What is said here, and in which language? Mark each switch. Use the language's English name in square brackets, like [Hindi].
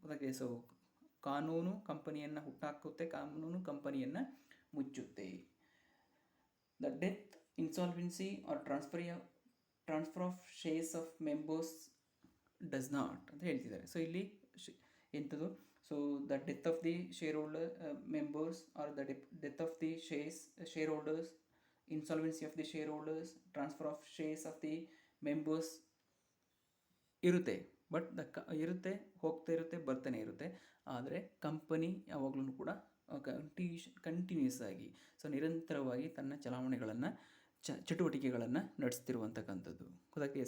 [Kannada] Okay, so ಕಾನೂನು ಕಂಪನಿಯನ್ನು ಹುಟ್ಟಾಕುತ್ತೆ, ಕಾನೂನು ಕಂಪನಿಯನ್ನು ಮುಚ್ಚುತ್ತೆ. [English] The death, insolvency or transfer of shares of members does not [Kannada] ಅಂತ ಹೇಳ್ತಿದ್ದಾರೆ. ಸೊ ಇಲ್ಲಿ ಎಂಥದ್ದು, [English] so the death of the shareholder members are the death of the shareholders, insolvency of the shareholders, transfer of shares of the members [Kannada] ಇರುತ್ತೆ. But ಇರುತ್ತೆ, ಹೋಗ್ತಾ ಇರುತ್ತೆ, ಬರ್ತಾನೆ ಇರುತ್ತೆ. ಆದರೆ ಕಂಪನಿ ಯಾವಾಗಲೂ ಕೂಡ ಕಂಟಿನ್ಯೂಸ್ ಆಗಿ, ಸೊ ನಿರಂತರವಾಗಿ ತನ್ನ ಚಲಾವಣೆಗಳನ್ನು ಚಟುವಟಿಕೆಗಳನ್ನು ನಡೆಸ್ತಿರುವಂತಕ್ಕಂಥದ್ದು. ಗೊತ್ತಾಗ್ತದೆ.